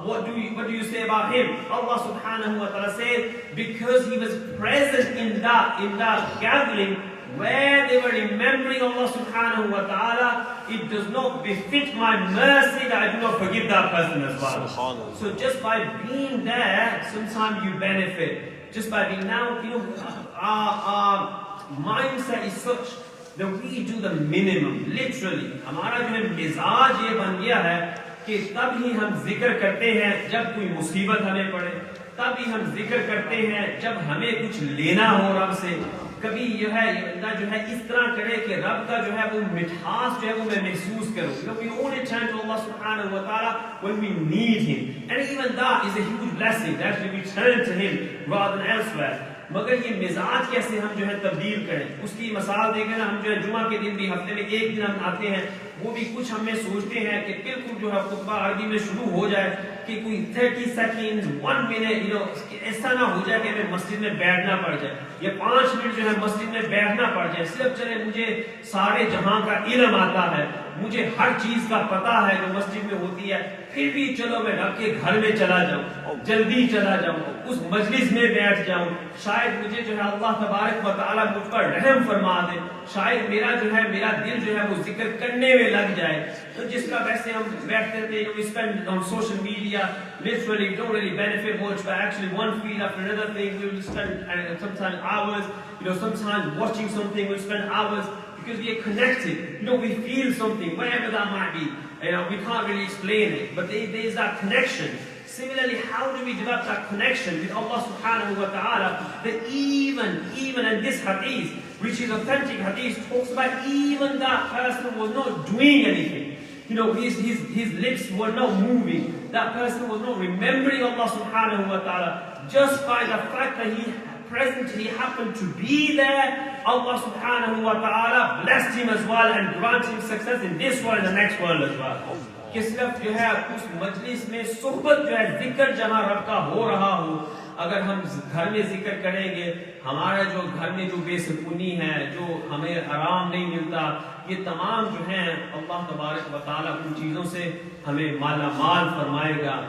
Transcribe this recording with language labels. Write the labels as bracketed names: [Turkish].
[English] What do you say about him? Allah subhanahu wa ta'ala says, because he was present in that gathering where they were remembering Allah subhanahu wa ta'ala, it does not befit my mercy that I do not forgive that person as well. So just by being there, sometimes you benefit. Just by being now, you know, our mindset is such that we do the minimum, literally. [Urdu] ہمارا جو ہے مزاج یہ بن گیا ہے کہ تب ہی ہم ذکر کرتے ہیں جب کوئی مصیبت ہمیں پڑے، تب ہی ہم ذکر کرتے ہیں جب ہمیں کچھ لینا ہو رب سے. کبھی جو ہے اس طرح کرے کہ رب کا جو ہے وہ مٹھاس جو ہے وہ میں محسوس کروں. [English] You know, we only turn to Allah subhanahu wa ta'ala when we need Him. And even that is a huge blessing, that we turn to Him rather than elsewhere. [Urdu] مگر یہ مزاج کیسے ہم جو ہے تبدیل کریں، اس کی مثال دے کر ہم جو ہے جمعہ کے دن بھی ہفتے میں ایک دن ہم آتے ہیں، وہ بھی کچھ ہم میں سوچتے ہیں کہ بالکل جو ہے خطبہ عربی میں شروع ہو جائے کہ کوئی 30 سیکنڈ 1 منٹ ایسا نہ ہو جائے کہ ہمیں مسجد میں بیٹھنا پڑ جائے، یا 5 منٹ جو ہے مسجد میں بیٹھنا پڑ جائے، صرف چلے مجھے سارے جہاں کا علم آتا ہے، مجھے ہر چیز کا پتہ ہے جو مسجد میں ہوتی ہے، پھر بھی چلو میں رب کے گھر میں چلا جاؤں، جلدی چلا جاؤں، اس مجلس میں بیٹھ جاؤں، شاید مجھے جو ہے اللہ تبارک و تعالیٰ مجھ پر رحم فرما دے، شاید میرا دل جو ہے وہ ذکر کرنے میں لگ جائے. تو جس کا ویسے ہم بیٹھتے تھے، [English] we spend on social media literally don't really benefit much, but actually one feed after another thing, we will spend sometimes hours, sometimes watching something, we'll spend hours because we are connected, we feel something, whatever that might be, we can't really explain it, but there is that connection. Similarly, how do we develop that connection with Allah subhanahu wa ta'ala, that even in this hadith, which is authentic hadith, talks about even that person was not doing anything. His lips were not moving. That person was not remembering Allah subhanahu wa ta'ala. Just by the fact that he happened to be there, Allah subhanahu wa ta'ala blessed him as well and granted him success in this world and the next world as well. [Urdu] کہ صرف جو ہے اس مجلس میں صحبت جو ہے ذکر جہاں رب کا ہو رہا ہو، اگر ہم گھر میں ذکر کریں گے، ہمارا جو گھر میں جو بے سکونی ہے، جو ہمیں آرام نہیں ملتا، یہ تمام جو ہیں اللہ تبارک و تعالیٰ ان چیزوں سے ہمیں مالا مال فرمائے گا.